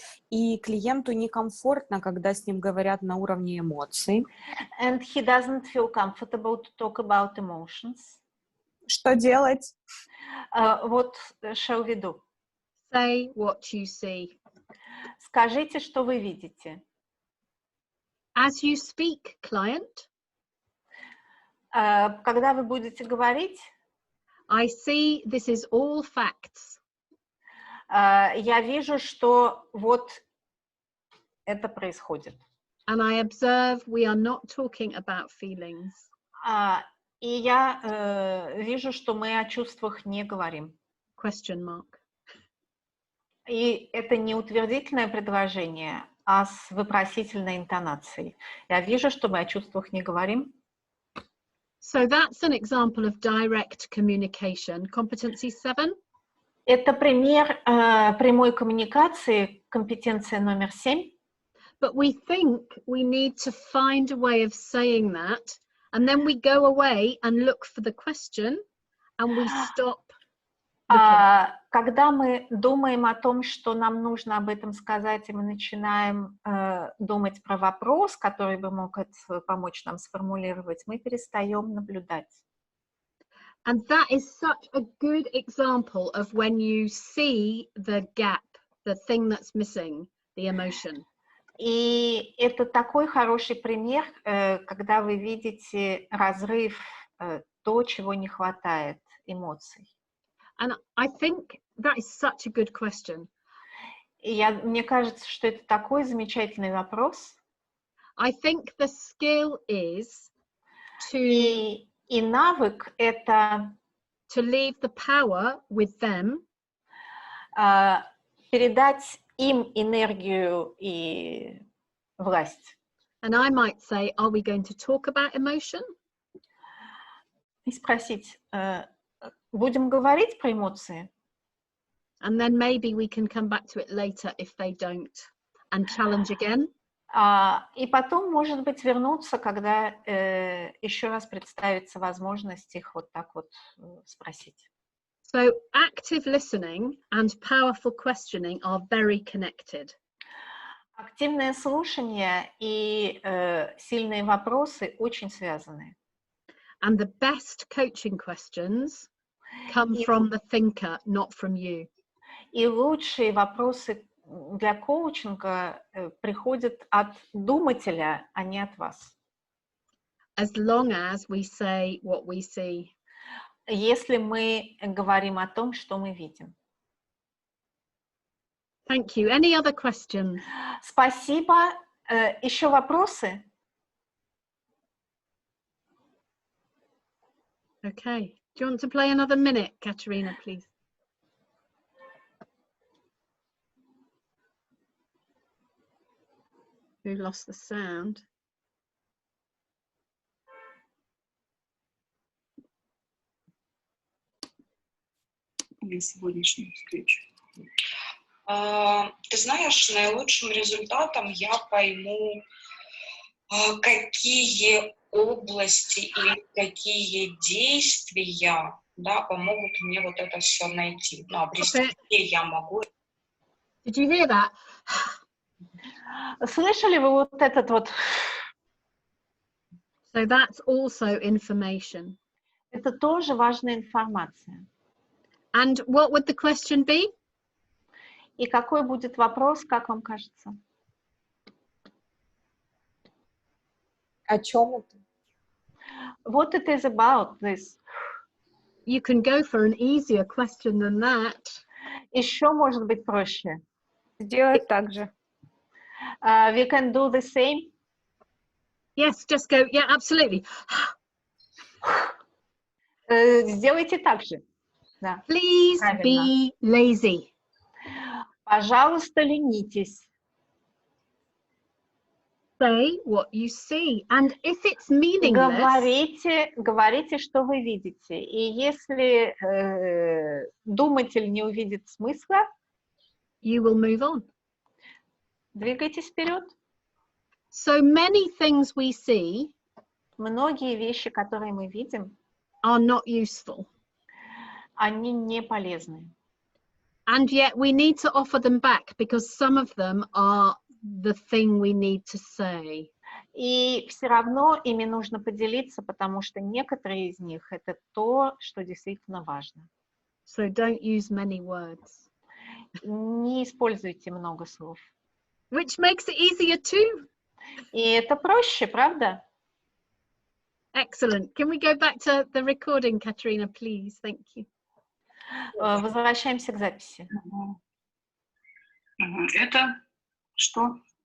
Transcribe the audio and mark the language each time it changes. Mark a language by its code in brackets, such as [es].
[ru] И клиенту некомфортно, когда с ним говорят на уровне эмоций. [en] And he doesn't feel comfortable to talk about emotions. [ru] Что делать? [en] What shall we do? Say what you see. [ru] Скажите, что вы видите. [en] As you speak, client. [ru] Когда вы будете говорить, [en] I see this is all facts. [ru] Я вижу, что вот это происходит. [en] And I observe we are not talking about feelings. [ru] И я вижу, что мы о чувствах не говорим. [en] Question mark. [ru] И это не утвердительное предложение, а с вопросительной интонацией. Я вижу, что мы о чувствах не говорим. [en] So that's an example of direct communication. Competency 7. [ru] Это пример прямой коммуникации, компетенция номер 7. [en] But we think we need to find a way of saying that, and then we go away and look for the question, and we stop. [ru] Когда мы думаем о том, что нам нужно об этом сказать, и мы начинаем думать про вопрос, который бы мог помочь нам сформулировать, мы перестаем наблюдать. [en] And that is such a good example of when you see the gap, the thing that's missing, the emotion. [ru] И это такой хороший пример, когда вы видите разрыв, то, чего не хватает, эмоций. [en] And I think that is such a good question. [ru] И мне кажется, что это такой замечательный вопрос. [en] I think the skill is to... [ru] И навык — это [en] to leave the power with them, [ru] передать им энергию и власть. [en] And I might say, are we going to talk about emotion? [ru] И спросить, будем говорить про эмоции? [en] And then maybe we can come back to it later if they don't, and challenge again. [ru] И потом, может быть, вернуться, когда еще раз представится возможность их вот так вот спросить. [en] So active listening and powerful questioning are very connected. [ru] Активное слушание и сильные вопросы очень связаны. [en] And the best coaching questions come from the thinker, not from you. [ru] И лучшие вопросы для коучинга приходят от думателя, а не от вас. [en] As long as we say what we see. [ru] Если мы говорим о том, что мы видим. [en] Thank you. Any other questions? [ru] Спасибо. Еще вопросы? [en] Okay. Do you want to play another minute, Katerina, please? We lost the sound. [ru] Для сегодняшней встречи. Ты знаешь, наилучшим результатом я пойму, какие области или какие действия, да, помогут мне вот это все найти. Ну, обрести, где я могу. [en] Did you hear that? [ru] Слышали вы вот этот вот? [en] So that's also information. [ru] Это тоже важная информация. [en] And what would the question be? [ru] И какой будет вопрос, как вам кажется? О чем это? [en] What it is about, this. You can go for an easier question than that. [ru] Еще может быть проще. Сделать так же. [en] We can do the same. Yes, just go, yeah, absolutely. [ru] Сделайте так же. Да. [en] Please be lazy. [ru] Пожалуйста, ленитесь. [en] Say what you see. And if it's meaningless, [ru] Говорите, что вы видите. И если думатель не увидит смысла, [en] you will move on. [ru] Двигайтесь вперед. [en] So many things we see [ru] Многие вещи, которые мы видим, [en] are not useful. [ru] они не полезны. [en] And yet we need to offer them back because some of them are the thing we need to say. [ru] И все равно ими нужно поделиться, потому что некоторые из них это то, что действительно важно. [en] So don't use many words. [ru] Не используйте много слов. [en] Which makes it easier too. [ru] И это проще, правда? [en] Excellent. Can we go back to the recording, Katerina, please? Thank you. [ru] Возвращаемся к записи. Это что?